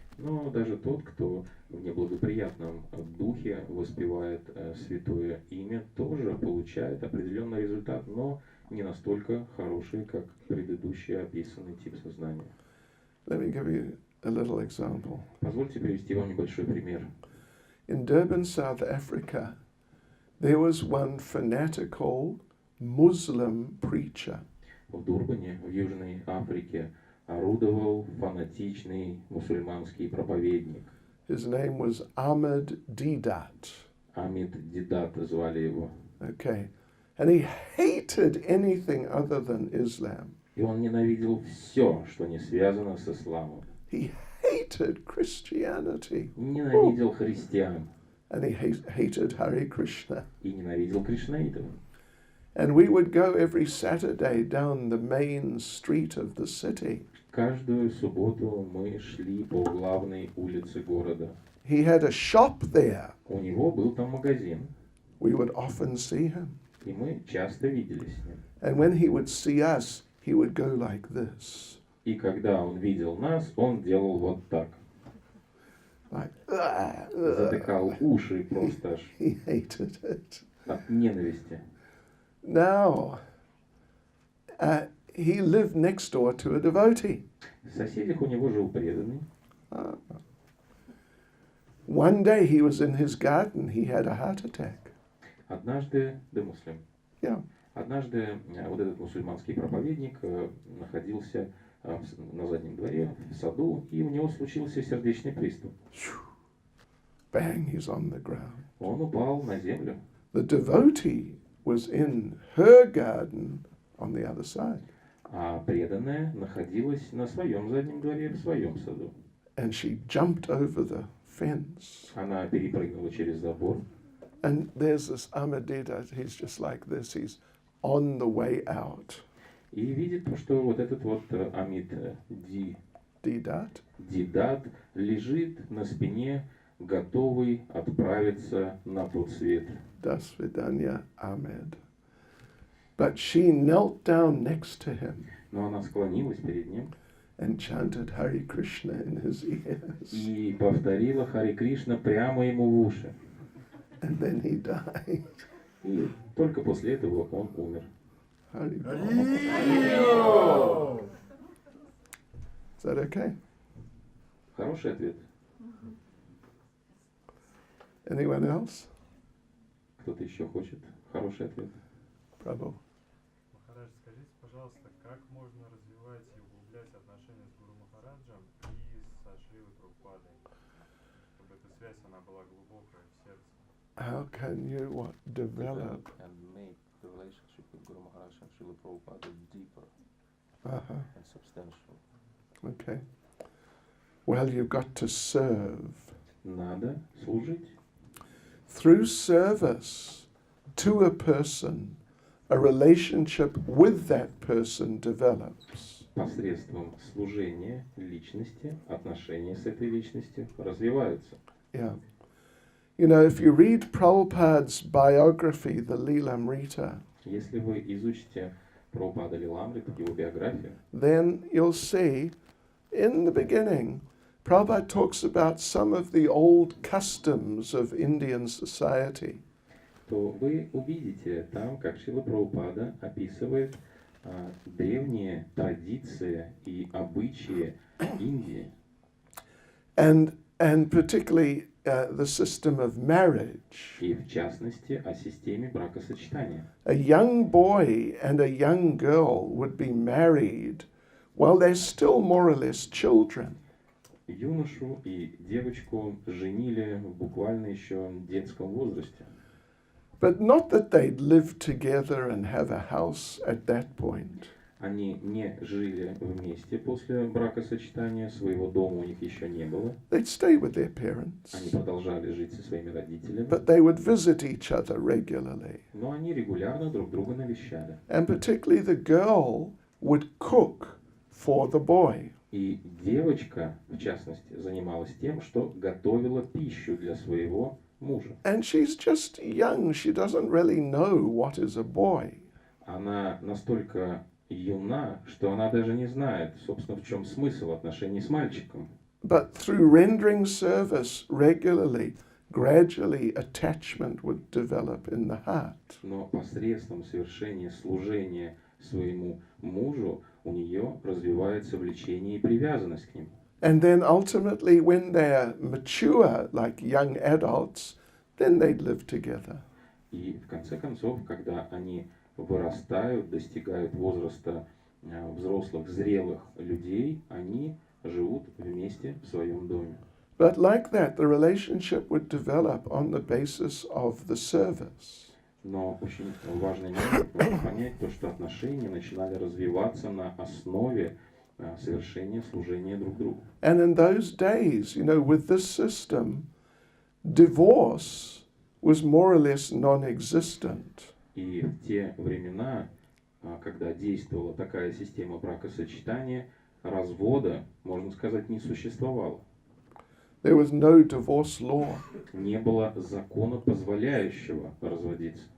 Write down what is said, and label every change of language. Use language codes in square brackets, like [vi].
[ru] Но даже тот, кто в неблагоприятном духе воспевает святое имя, тоже получает определенный результат, но не настолько хороший, как предыдущий описанный тип сознания. [en] Let me give you a little example. [ru] Позвольте привести вам небольшой пример. [en] In Durban, South Africa, there was one fanatical Muslim preacher. [ru] В Дурбане, в Южной Африке, орудовал фанатичный мусульманский проповедник. [en] His name was Ahmed Didat. [ru] Амид Дидат звали его. [en] Okay. And he hated anything other than Islam. [ru] И он ненавидел все, что не связано с исламом. [en] He hated Christianity. [ru] Ненавидел христиан. [en] And he hated Hare Krishna. [ru] И ненавидел кришнаитов. [en] And we would go every Saturday down the main street of the city. [ru] Каждую субботу мы шли по главной улице города. [en] He had a shop there. [ru] У него был там магазин. [en] We would often see him. [ru] И мы часто виделись с ним. [en] And when he would see us, he would go like this. [ru] И когда он видел нас, он делал вот так. [en] Like, [ru] Затыкал уши просто аж [en] he hated it. [ru] от ненависти. [en] Now, he lived next door to a devotee. [ru] В соседях у него жил преданный. [en] One day he was in his garden, he had a heart attack. [ru] Однажды, да муслим, [en] Yeah. [ru] Однажды вот этот мусульманский проповедник находился на заднем дворе, в саду, и у него случился сердечный приступ. [en] Bang, he's on the ground. [ru] Он упал на землю. [en] The devotee was in her garden on the other side. [ru] А преданная находилась на своем заднем дворе, в своем саду. [en] And she jumped over the fence. [ru] Она перепрыгнула через забор. [en] And there's this Amadita, he's just like this, he's on the way out. [ru] И видит, что вот этот вот Амид [en] Didat. [ru] Дидат лежит на спине, готовый отправиться на тот свет. Das Vidanya Ahmed. [en] But she knelt down next to him [ru] Но она склонилась перед ним [en] and chanted Hare Krishna in his ears. [ru] и повторила Харе Кришна прямо ему в уши. [en] And then he died. [ru] И только после этого он умер. [en] Hare Is that okay? [ru] Хороший ответ. [en] Anyone else? [ru] Кто-то еще хочет? Хороший ответ. Prabhu. Махарадж, скажите, пожалуйста, как можно развивать и углублять отношения с Гуру Махараджем и со Шрилой Прабхупадой, чтобы эта связь она была глубокая в сердце? [en] How can you develop? And make the relationship with Guru Maharaj and Srila Prabhupada deeper Uh-huh. and substantial. Okay. Well, you've got to serve. [ru] Надо служить. [en] Through service to a person, a relationship with that person develops. [ru] Посредством служения личности, отношения с этой личностью развиваются. [en] Yeah. You know, if you read Prabhupada's biography, the Lilamrita, [ru] Если вы изучите Прабхупада Лиламрита, его биографию, [en] then you'll see in the beginning, Prabhupada talks about some of the old customs of Indian society. [ru] то вы увидите там, как Шрила Прабхупада описывает древние традиции и обычаи Индии. [en] And particularly the system of marriage. [ru] И в частности о системе бракосочетания. [en] A young boy and a young girl would be married while they're still more or less children. [ru] Юношу и девочку женили буквально еще в детском возрасте. [en] But not that they'd live together and have a house at that point. [ru] Они не жили вместе после бракосочетания, своего дома у них еще не было. [en] They'd stay with their [ru] Они [en] parents, [ru] продолжали жить со своими родителями, [en] but they would visit each other regularly. [ru] но они регулярно друг друга навещали. [en] And particularly the girl would cook for the boy. [ru] И девочка, в частности, занималась тем, что готовила пищу для своего мужа. [en] And she's just young, she doesn't really know what is a boy. [ru] Она настолько юна, что она даже не знает, собственно, в чем смысл отношений с мальчиком. [en] But through rendering service regularly, gradually attachment would develop in the heart. [ru] Но посредством совершения служения своему мужу у нее развивается влечение и привязанность к нему. [en] And then ultimately, when they're mature, like young adults, then they'd live together. [ru] И в конце концов, когда они вырастают, достигают возраста взрослых, зрелых людей, они живут вместе в своем доме. [en] But like that, the relationship would develop on the basis of the service. [ru] Но очень важный момент нужно понять то, что отношения начинали развиваться на основе совершения служения друг другу. [en] And in those days, you know, with this system, divorce was more or less non-existent. [ru] И в те времена, когда действовала такая система бракосочетания, развода, можно сказать, не существовало. [en] There was no divorce law [ru] Не было закона, позволяющего разводиться,